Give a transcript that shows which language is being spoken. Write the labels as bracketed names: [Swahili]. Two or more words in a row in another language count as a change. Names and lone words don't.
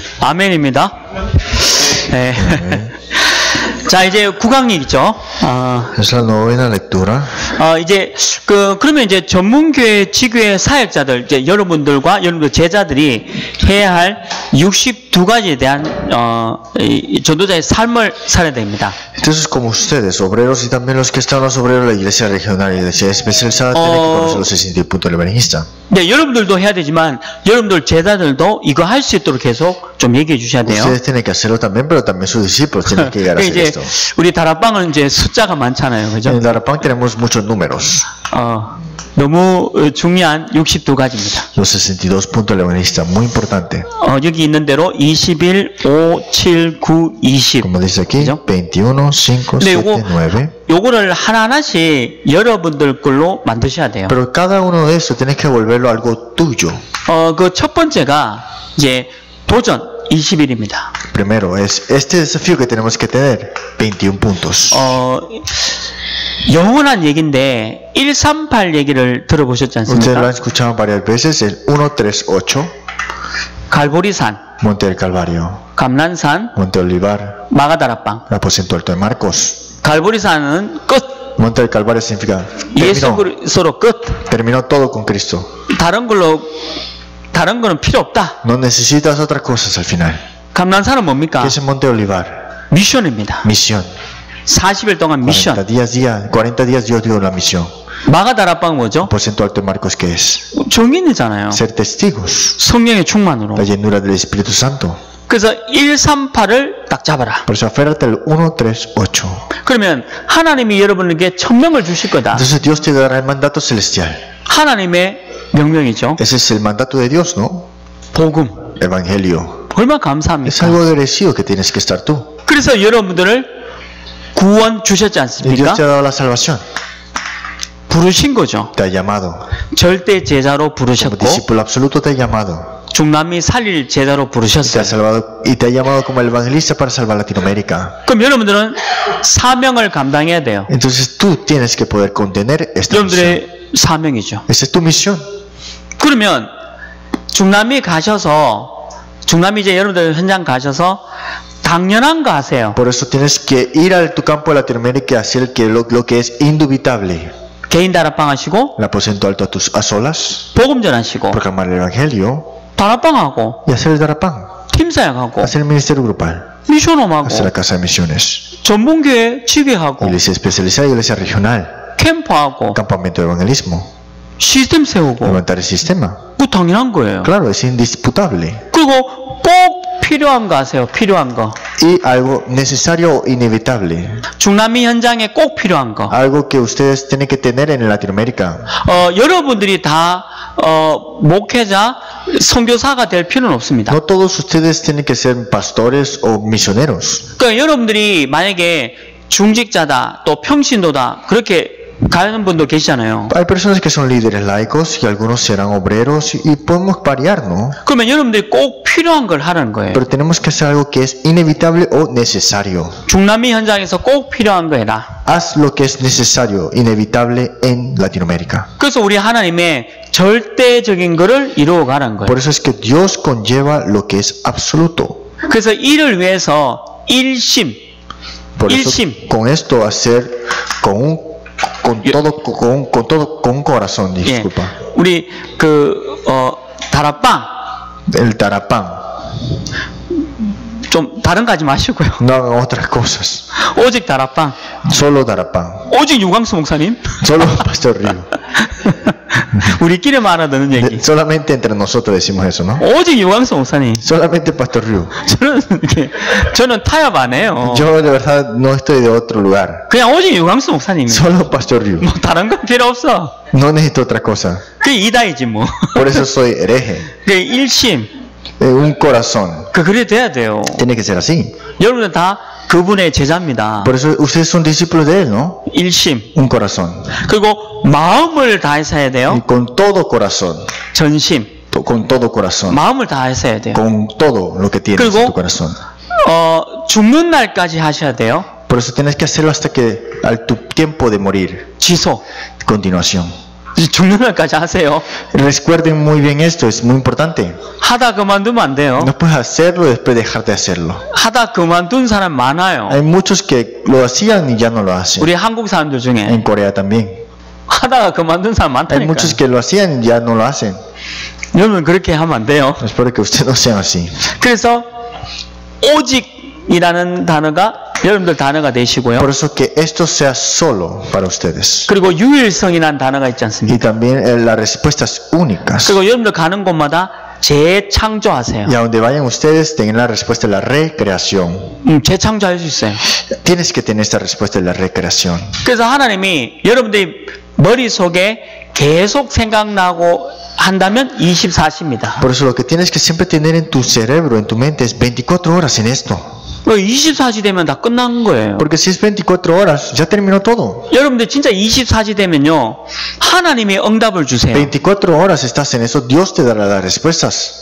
[Korean] 아멘입니다. 네. 자, 이제 9강이죠. [Spanish] Es la novena lectura. [Korean] 이제 그러면 이제 전문교회 지교회 사역자들, 이제 여러분들과 여러분들 제자들이 해야 할 62가지에 대한 이 전도자의 삶을 살아야 됩니다. [Spanish] Entonces, como ustedes, obreros y también los que están los obreros de la iglesia regional y la iglesia especializada, tienen que conocer los 62 puntos del evangelista. [Korean] 네, 여러분들도 해야 되지만 여러분들 제자들도 이거 할 수 있도록 계속 좀 얘기해 주셔야 돼요. [Spanish] Ustedes tienen que hacerlo también, pero también sus discípulos tienen que llegar a hacer [Korean] 이제 [Spanish] esto. [Korean] 우리 다락방은 이제 숫자가 많잖아요, 그죠? [Spanish] En Darapán tenemos muchos números. [Korean] 너무 중요한 62가지입니다. [Spanish] Los 62 puntos del evangelista, muy importante. [Korean] 여기 있는 대로 21, 5, 7, 9, 20. [Spanish] Como dice aquí, [Korean] 그죠? 21, 5, 7, 9. 요거를 하나하나씩 여러분들 걸로 만드셔야 돼요. [Spanish] Pero cada uno de estos tienes que volverlo algo tuyo. [Korean] 그 첫 번째가 이제 도전 21입니다. [Spanish] Primero, es este desafío que tenemos que tener, 21 puntos. [Korean] 영원한 얘기인데 138 얘기를 들어보셨지 [Spanish] Ustedes lo han [Korean] 않습니까? [Spanish] escuchado varias veces, el 138, [Korean] 갈보리산, [Spanish] Monte del Calvario, [Korean] 감난산, [Spanish] Monte Olivar, [Korean] 마가다락방. [Spanish] el aposento alto de Marcos. [Korean] 갈보리산은 끝. [Spanish] Monte del Calvario significa [Korean] 예수 [Spanish] terminó, [Korean] 그리스도로 끝. [Spanish] terminó todo con Cristo. [Korean] 다른 거는 필요 없다. [Spanish] No necesitas otras cosas al final. [Korean] 감난산은 뭡니까? [Spanish] ¿Qué es el Monte Olivar? [Korean] 미션입니다. [Spanish] Misión. [Korean] 40일 동안 미션. [Spanish] 40 días Dios dio la misión. [Korean] 마가다락방 뭐죠? [Spanish] Aposento alto de Marcos, ¿qué es? [Korean] 증인이잖아요. [Spanish] Ser testigos. [Korean] 성령의 충만으로. [Spanish] La llenura del Espíritu Santo. [Korean] 그래서 138을 딱 잡아라. [Spanish] Por eso aférrate al 138. [Korean] 그러면 하나님이 여러분에게 천명을 주실 거다. [Spanish] Entonces Dios te dará el mandato celestial. [Korean] 하나님의 명령이죠. [Spanish] Ese es el mandato de Dios, ¿no? [Korean] 복음. [Spanish] Evangelio. [Korean] 얼마나 [Spanish] Es [Korean] 감사합니까? [Spanish] algo agradecido que tienes que estar tú. [Korean] 그래서 여러분들을 구원 주셨지 [Spanish] Y [Korean] 않습니까? [Spanish] Dios te ha dado la salvación. [Korean] 부르신 거죠. [Spanish] Te ha llamado. [Korean] 절대 제자로 [Spanish] Como [Korean] 부르셨고 [Spanish] discípulo absoluto te ha llamado. [Korean] 중남미 살릴 제자로 [Spanish] Te ha [Korean] 부르셨어요. [Spanish] salvado y te ha llamado como el evangelista para salvar Latinoamérica. [Korean] 그럼 여러분들은 사명을 감당해야 돼요. [Spanish] Entonces tú tienes que poder contener esta misión. [Korean] 여러분들의 사명이죠. [Spanish] Esa es tu misión. [Korean] 그러면 중남미 가셔서 중남미 이제 여러분들 현장 가셔서 당연한 거 하세요. [Spanish] Por eso tienes que ir a tu campo de Latinoamérica y hacer lo que es indubitable. [Korean] 개인 다락방 하시고 [Spanish] El aposento alto a solas, [Korean] 복음 전하시고 [Spanish] proclamar el evangelio [Korean] 다락방 하고 [Spanish] y hacer el darapán, [Korean] 팀사역하고 [Spanish] hacer el ministerio grupal, [Korean] 미션홈 하고 [Spanish] hacer la casa de misiones, [Korean] 전문교회 지교하고 [Spanish] iglesia especializada y iglesia regional, [Korean] 캠프하고 [Spanish] campamento de evangelismo, [Korean] 시스템 세우고 [Spanish] levantar el sistema. [Korean] 그거 당연한 거예요. [Spanish] Claro, es indisputable. [Korean] 그리고 꼭 필요한 거 하세요. 필요한 거. [Spanish] Y algo necesario o inevitable, [Korean] 중남미 현장에 꼭 필요한 거. [Spanish] algo que ustedes tienen que tener en Latinoamérica. [Korean] 여러분들이 다 목회자, 선교사가 될 필요는 없습니다. [Spanish] No todos ustedes tienen que ser pastores o misioneros. [Korean] 그러니까 여러분들이 만약에 중직자다, 또 평신도다 그렇게 가는 분도 계시잖아요. [Spanish] Hay personas que son líderes laicos y algunos serán obreros y podemos variar, ¿no? [Korean] 그러면 여러분들이 꼭 필요한 걸 하는 거예요. [Spanish] Pero tenemos que hacer algo que es inevitable o necesario. [Korean] 중남미 현장에서 꼭 필요한 거 해라. [Spanish] Haz lo que es necesario, inevitable en Latinoamérica. [Korean] 그래서 우리 하나님의 절대적인 거를 이루어 가는 거예요. [Spanish] Por eso es que Dios conlleva lo que es absoluto. [Korean] 그래서 이를 위해서 일심, [Spanish] Por eso, [Korean] 일심. [Spanish] con esto hacer con un corazón, [Korean] 예, [Spanish] disculpa. [Korean] 우리 다락방 [Spanish] El tarapán. [Korean] 좀 다른 거 하지 마시고요. [Spanish] No hagan otras cosas. [Korean] 오직 다락방, [Spanish] Solo tarapán. [Korean] 오직 유광수 목사님. [Spanish] Solo Pastor Río. [Korean] 우리끼리만 알아듣는 얘기. [Spanish] Solamente entre nosotros decimos eso, ¿no? [Korean] 오직 유광수 목사님. [Spanish] Solamente Pastor Río. [Korean] 저는 타협 안 해요. [Spanish] Yo de verdad no estoy de otro lugar. [Korean] 그냥 오직 유광수 목사님. [Spanish] Solo Pastor Río. [Korean] 뭐 다른 건 필요 없어. [Spanish] No necesito otra cosa. [Korean] 그게 이다이지 뭐. [Spanish] Por eso soy hereje. [Korean] 그 일심. [Spanish] Un corazón. [Korean] 그래 돼야 돼요. [Spanish] Tiene que ser así. [Korean] 여러분은 다 그분의 제자입니다. [Spanish] Por eso ustedes son discípulos de él, ¿no? [Korean] 일심. [Spanish] Un corazón. [Korean] 그리고 마음을 다해서 해야 돼요. [Spanish] Y con todo corazón. [Korean] 전심. [Spanish] Con todo corazón. [Korean] 마음을 다해서 해야 돼요. [Spanish] Con todo lo que tienes en tu corazón. [Korean] 죽는 날까지 하셔야 돼요. [Spanish] Por eso tienes que hacerlo hasta que al tu tiempo de morir. [Korean] 지속. [Spanish] Continuación. [Korean] 죽는 날까지 하세요. [Spanish] Recuerden muy bien esto, es muy importante. [Korean] 하다 그만두면 안 돼요. [Spanish] No puedes hacerlo y después dejar de hacerlo. [Korean] 하다 그만둔 사람 많아요. [Spanish] Hay muchos que lo hacían y ya no lo hacen. [Korean] 우리 한국 사람들 중에 [Spanish] En Corea también. [Korean] 하다가 그만둔 사람 [Spanish] Hay [Korean] 많다니까요. [Spanish] muchos que lo hacían y ya no lo hacen. [Korean] 여러분 그렇게 하면 안 돼요. [Spanish] Espero que ustedes no sean así. [Korean] 그래서 오직이라는 단어가 여러분들 단어가 되시고요. [Spanish] Por eso que esto sea solo para ustedes. [Korean] 그리고 유일성이라는 단어가 있지 [Spanish] Y [Korean] 않습니까? [Spanish] también las respuestas únicas. [Korean] 그리고 여러분들 가는 곳마다 재창조하세요. [Spanish] Y a donde vayan ustedes tengan la respuesta de la recreación. [Korean] 재창조할 수 있어요. [Spanish] Tienes que tener esta respuesta de la recreación. [Korean] 그래서 하나님이 여러분들이 머릿속에 계속 생각나고 한다면 24시입니다. [Spanish] Por eso lo que tienes que siempre tener en tu cerebro, en tu mente, es 24 horas en esto. [Korean] 24시 되면 다 끝난 거예요. [Spanish] Porque si es 24 horas, ya terminó todo. [Korean] 여러분들 진짜 24시 되면요, 하나님이 응답을 주세요. [Spanish] 24 horas estás en eso, Dios te dará las respuestas.